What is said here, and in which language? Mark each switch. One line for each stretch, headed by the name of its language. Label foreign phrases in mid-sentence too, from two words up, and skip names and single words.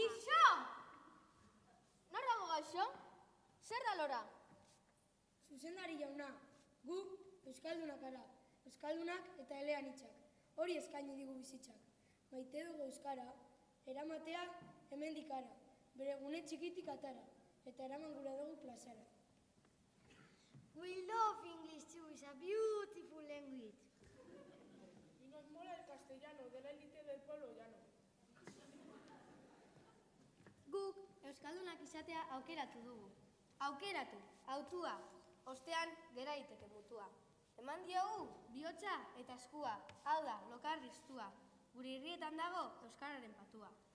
Basque: Ixo! Nor dago gaixo? Zer da lora? Zuzendari jauna, gu euskaldunak gara, euskaldunak eta eleanitzak. Hori eskaini digu bizitzak. Maite dugu euskara, eramatea hemendik ara, bere gune txikitik atara, eta eraman gure dugu plazara.
English: We love English too, it's a beautiful language.
Spanish: Y nos mola el castellano, de la élite del pueblo llano.
Basque: Guk euskaldunak izatea aukeratu dugu. Aukeratu, autua, ostean gera iteke mutua. Eman diogu, bihotza eta eskua, hau da, lokarriztua. Gure irrietan dago euskararen patua.